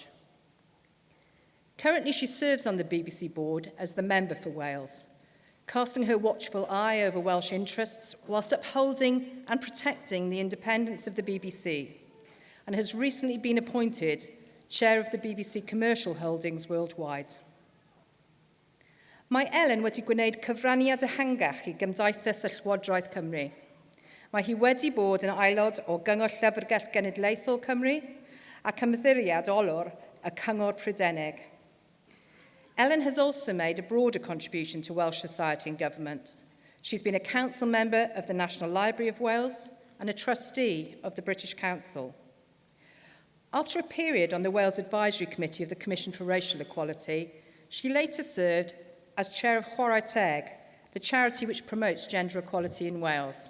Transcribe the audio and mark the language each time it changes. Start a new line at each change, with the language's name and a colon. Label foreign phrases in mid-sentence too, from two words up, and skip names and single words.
English: Currently, she serves on the BBC board as the member for Wales, casting her watchful eye over Welsh interests whilst upholding and protecting the independence of the BBC, and has recently been appointed chair of the BBC Commercial Holdings worldwide.
Welsh: Mae Ellen wedi gwneud cyfraniad ehangach I Gymdeithas y Llywodraeth Cymru. Mae hi wedi bod yn aelod o Gyngor Llyfrgell Genedlaethol Cymru ac ymddiriad olwr y Cyngor Prydeinig.
English: Ellen has also made a broader contribution to Welsh society and government. She's been a council member of the National Library of Wales and a trustee of the British Council. After a period on the Wales Advisory Committee of the Commission for Racial Equality, she later served as chair of Chwarae Teg, the charity which promotes gender equality in Wales.